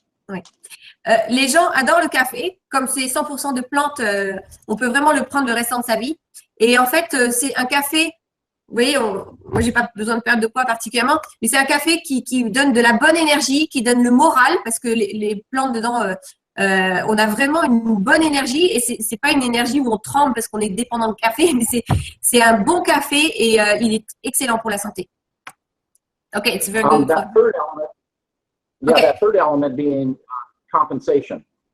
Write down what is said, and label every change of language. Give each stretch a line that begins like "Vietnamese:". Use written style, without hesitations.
French: Oui. Les gens adorent le café. Comme c'est 100% de plantes, on peut vraiment le prendre le restant de sa vie. Et en fait, c'est un café, vous voyez, moi, j'ai pas besoin de perdre de poids particulièrement, mais c'est un café qui donne de la bonne énergie, qui donne le moral, parce que les plantes dedans, on a vraiment une bonne énergie et c'est pas une énergie où on tremble parce qu'on est dépendant de café, mais c'est un bon café et il est excellent pour la santé.
English: OK, it's very good. That third element, that third element being compensation.